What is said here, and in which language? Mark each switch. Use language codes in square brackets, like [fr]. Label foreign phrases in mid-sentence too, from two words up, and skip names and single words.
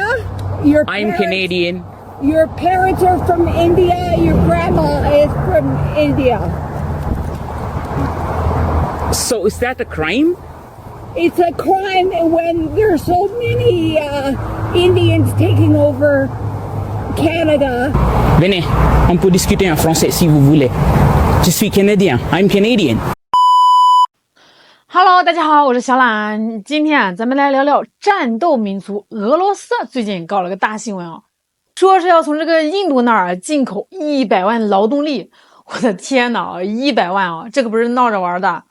[en] I'm Canadian. Your parents are from India. Your grandma is from India. So is that a crime? It's a crime when there's so many Indians taking over Canada. [fr] Venez, on peut discuter en français si vous voulez. Je suis Canadien. [en] I'm Canadian. [zh] Hello， 大家好，我是小懒。今天咱们来聊聊战斗民族俄罗斯。最近搞了个大新闻啊，说是要从这个印度那儿进口100万劳动力。我的天哪，100万啊，这个不是闹着玩的。